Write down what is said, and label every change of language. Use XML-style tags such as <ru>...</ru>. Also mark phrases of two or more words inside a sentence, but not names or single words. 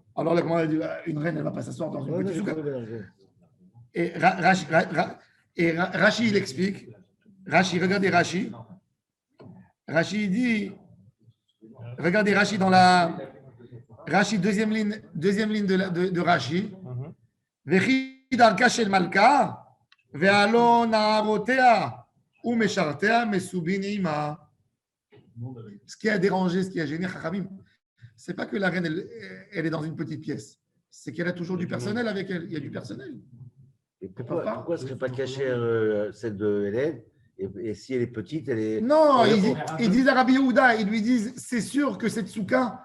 <fr>Alors là, comment elle dit, une reine, elle ne va pas s'asseoir dans une Ouais, petite je souka. comprends bien, Et Rashi, il explique. Rashi, regardez Rashi. Rashi, il dit, regardez Rashi dans la. Rashi, deuxième ligne de Rashi.</fr> <he>וכי דרכה של מלכה, והלא נערותיה ומשרתיה מסובין עמה.</he> <fr>Ce qui a dérangé, ce qui a gêné Chachamim, c'est pas que la reine, elle est dans une petite pièce. C'est qu'elle a toujours du personnel avec elle. Il y a du personnel. Et pourquoi ne serait pas cachée celle de Hélène et si elle est petite, elle est. Non, ils disent à Rabbi Yehuda, ils lui disent, c'est sûr que cette souka,</fr>